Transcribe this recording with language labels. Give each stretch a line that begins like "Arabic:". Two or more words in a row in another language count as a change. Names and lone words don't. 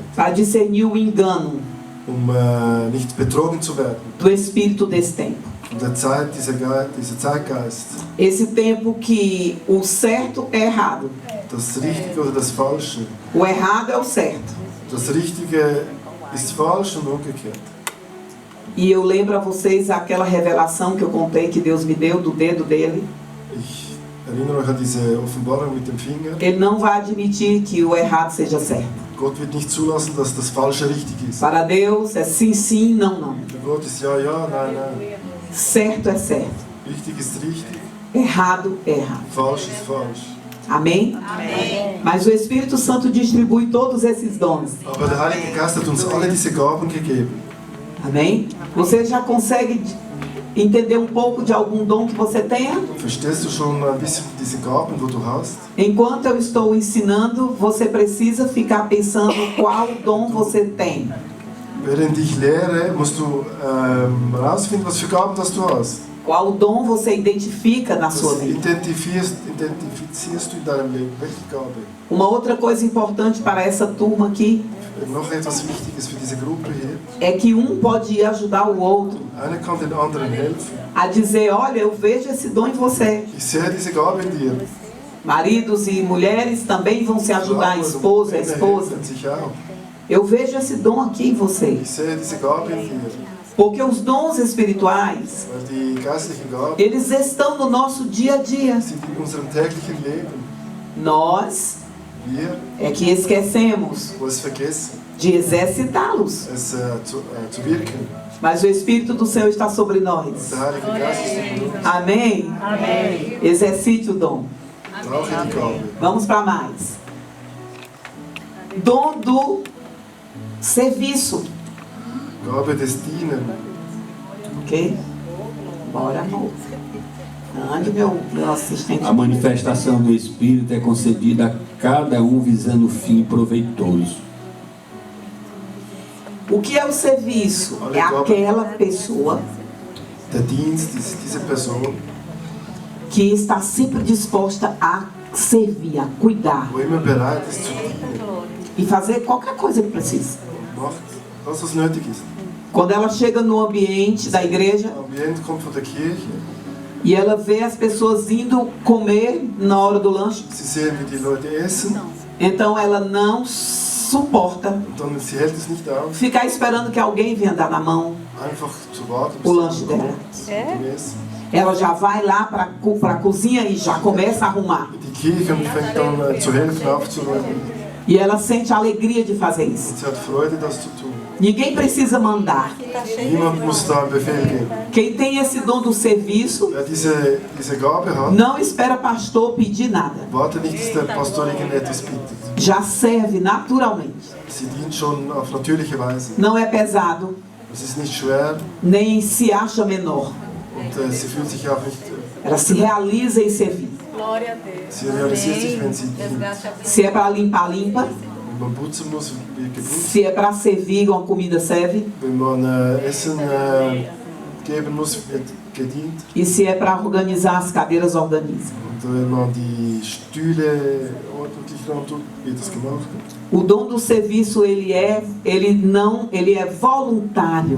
Portuguese: Para discernir o engano
German: nicht betrogen zu werden.
Portuguese: do espírito desse tempo.
German: In der Zeit, dieser Zeitgeist,
Portuguese: Esse tempo que o certo é errado.
German: das Richtige oder das Falsche.
Portuguese: O errado é o certo.
German: Das Richtige ist falsch und umgekehrt.
Portuguese: E eu lembro a vocês aquela revelação que eu contei que Deus me deu do dedo dele.
German: Ich erinnere euch an diese Offenbarung mit dem Finger.
Portuguese: Ele não vai admitir que o errado seja certo.
German: Gott wird nicht zulassen, dass das Falsche richtig ist.
Portuguese: Para Deus é sim, sim, não, não.
German: Für Gott ist ja, ja, nein, nein.
Portuguese: Certo é certo.
German: Richtig ist richtig,
Portuguese: Errado é errado.
German: falsch ist falsch.
Portuguese: Amém? Amém. Mas o Espírito Santo distribui todos esses dons.
German: Aber der Heilige Geist hat uns alle diese Gaben gegeben.
Portuguese: Amém? Você já consegue entender um pouco de algum dom que você tenha?
German: Verstehst du schon ein bisschen diese Gaben, wo du hast?
Portuguese: Enquanto eu estou ensinando, você precisa ficar pensando qual dom você tem.
German: Während ich lehre, musst du herausfinden, was für Gaben das du hast.
Portuguese: Qual dom você identifica na sua
German: Das
Portuguese: vida?
German: identifizierst du in deinem Leben. Welche Gabe?
Portuguese: Uma outra coisa importante para essa turma aqui
German: Noch etwas Wichtiges für diese Gruppe hier.
Portuguese: é que um pode ajudar o outro
German: Einer kann den anderen helfen.
Portuguese: a dizer, olha, eu vejo esse dom em você.
German: Ich sehe diese Gabe in dir.
Portuguese: Maridos e mulheres também vão se ajudar, a esposa, a
German: Männer
Portuguese: esposa.
German: helfen sich auch.
Portuguese: Eu vejo esse dom aqui em você.
German: Ich sehe diese Gabe in dir.
Portuguese: Porque os dons espirituais,
German: Weil die geistlichen Gaben
Portuguese: eles estão no nosso dia a dia.
German: sind in unserem täglichen Leben.
Portuguese: Nós
German: Wir,
Portuguese: é que esquecemos
German: wo es vergessen,
Portuguese: de exercitá-los.
German: es zu wirken.
Portuguese: Mas o Espírito do Senhor está sobre nós.
German: Der Heilige Geist ist in uns.
Portuguese: Amém? Amém. Exercite o dom.
German: Brauche die Gabe.
Portuguese: Vamos para mais. Dom do serviço.
German: Gabe des Dienen.
Portuguese: Ok? Bora, amor. Ande, meu assistente. A manifestação do Espírito é concedida a cada um visando o fim proveitoso. O que é o serviço? É aquela pessoa
German: Der Dienst ist diese Person,
Portuguese: que está sempre disposta a servir, a cuidar
German: wo immer bereit ist zu dienen.
Portuguese: e fazer qualquer coisa que precisa.
German: Macht das, was nötig ist.
Portuguese: Quando ela chega no ambiente da igreja
German: Das Ambiente kommt von der Kirche.
Portuguese: e ela vê as pessoas indo comer na hora do lanche,
German: Sie sehen, wie die Leute essen.
Portuguese: então ela não suporta
German: Und dann, sie hält es nicht aus,
Portuguese: ficar esperando que alguém venha dar na mão
German: einfach zu warten,
Portuguese: o lanche dela.
German: zum Essen.
Portuguese: Ela já vai lá para a cozinha e já começa a arrumar.
German: In die Kirche und fängt dann zu helfen, aufzuräumen.
Portuguese: E ela sente a alegria de fazer isso.
German: Und sie hat Freude, das zu tun.
Portuguese: Ninguém precisa mandar.
German: Niemand muss da einen Befehl geben.
Portuguese: Quem tem esse dom do serviço,
German: Wer diese Gabe hat,
Portuguese: não espera pastor pedir nada.
German: warte nicht, dass der Pastor irgendetwas bittet.
Portuguese: Já serve naturalmente.
German: Sie dient schon auf natürliche Weise.
Portuguese: Não é pesado,
German: Es ist nicht schwer
Portuguese: nem se acha menor.
German: und sie fühlt sich auch nicht,
Portuguese: Ela se realiza em servir.
German: sie realisiert sich, wenn sie dient.
Portuguese: Se é para limpar, limpa.
German: Wenn man putzen muss, wird geputzt.
Portuguese: Se é para servir uma comida, serve.
German: Wenn man Essen geben muss, wird gedient.
Portuguese: E se é para organizar as cadeiras, organiza.
German: Und wenn man die Stühle ordentlich tut, wird das gemacht.
Portuguese: O dom do serviço, ele é voluntário.